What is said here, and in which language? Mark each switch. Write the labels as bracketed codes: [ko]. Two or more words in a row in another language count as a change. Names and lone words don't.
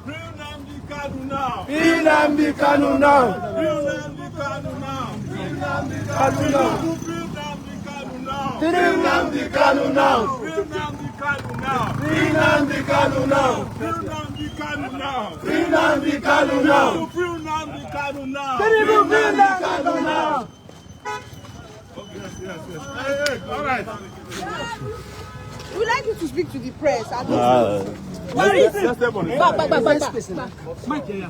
[en] Free Nnamdi Kanu now. Free Nnamdi Kanu now. Free Nnamdi Kanu now. Free Nnamdi Kanu now. Free Nnamdi Kanu now. Free Nnamdi Kanu now. All right. We would like you to speak to the press. Back. Mike, yeah.